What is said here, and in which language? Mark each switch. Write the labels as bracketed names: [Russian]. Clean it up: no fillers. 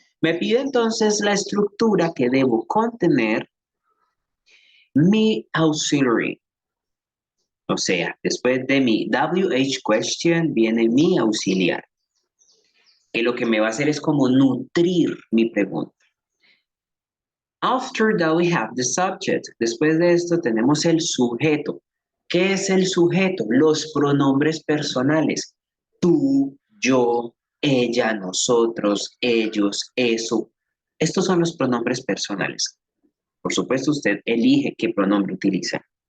[Spanish] Me pide entonces la estructura que debo contener mi auxiliary. O sea, después de mi WH question viene mi auxiliar. Que lo que me va a hacer es como nutrir mi pregunta. [English] After that we have the subject. [Spanish] Después de esto tenemos el sujeto. ¿Qué es el sujeto? Los pronombres personales. Tú, yo, ella, nosotros, ellos, eso. Estos son los pronombres personales. Por supuesto, usted elige qué pronombre utiliza.